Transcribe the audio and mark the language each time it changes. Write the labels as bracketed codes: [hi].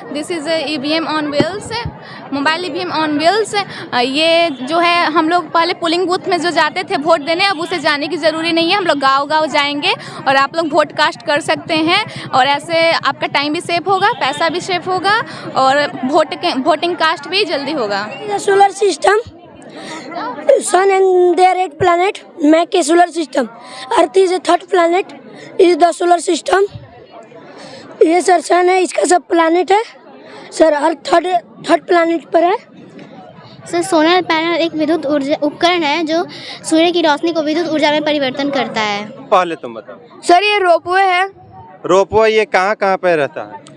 [en] This is EVM on wheels, mobile EVM on wheels. [hi] ये जो है हम लोग पहले पोलिंग बूथ में जो जाते थे वोट देने, अब उसे जाने की ज़रूरी नहीं है। हम लोग गांव-गांव जाएंगे और आप लोग वोट कास्ट कर सकते हैं। और ऐसे आपका टाइम भी सेव होगा, पैसा भी सेव होगा और वोटिंग कास्ट भी जल्दी होगा। [en] Solar system, sun and their 8 planet make a solar system. Earth is a third planet, is the solar system. [hi] ये सर सन है, इसका सब प्लानिट है सर। अर्थ थर्ड प्लानिट पर है सर। सोलर पैनल एक विद्युत ऊर्जा उपकरण है जो सूर्य की रोशनी को विद्युत ऊर्जा में परिवर्तन करता है। पहले तुम बताओ सर। ये रोपवे है। रोपवे ये कहाँ कहाँ पे रहता है?